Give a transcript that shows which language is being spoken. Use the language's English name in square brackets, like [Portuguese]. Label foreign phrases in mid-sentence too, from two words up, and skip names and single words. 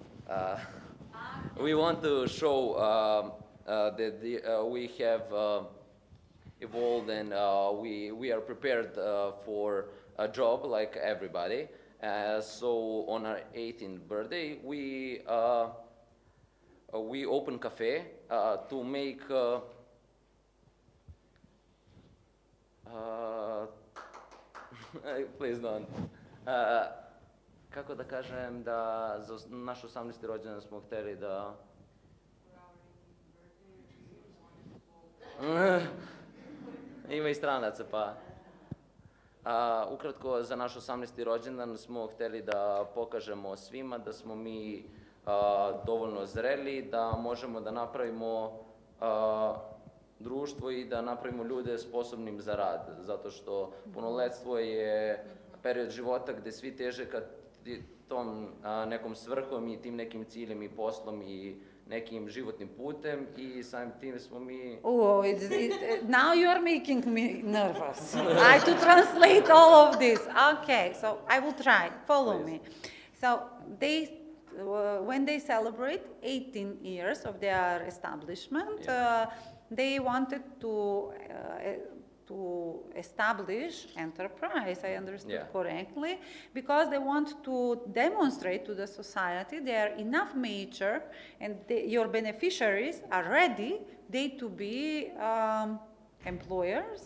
[English] We want to show that we have evolved, and we are prepared for a job like everybody. So on our 18th birthday, we we open cafe to make please don't. [Serbian] Kako da kažem da za naš 18. rođendan smo hteli da... Ima i stranaca, pa... Ukratko, za naš 18. rođendan smo hteli da pokažemo svima da smo mi dovoljno zreli, da možemo da napravimo društvo i da napravimo ljude sposobnim za rad, zato što punoletstvo je period života gde svi teže ka tom nekom svrhom i tim nekim ciljem i poslom i nekim životnim putem i samim tim smo mi... [English] Oh, now you are making me nervous. I to translate all of this. Okay, so I will try. Follow Please. me. So when they celebrate 18 years of their establishment, they wanted to establish enterprise, I understood correctly, because they want to demonstrate to the society they are enough mature and your beneficiaries are ready, they to be employers.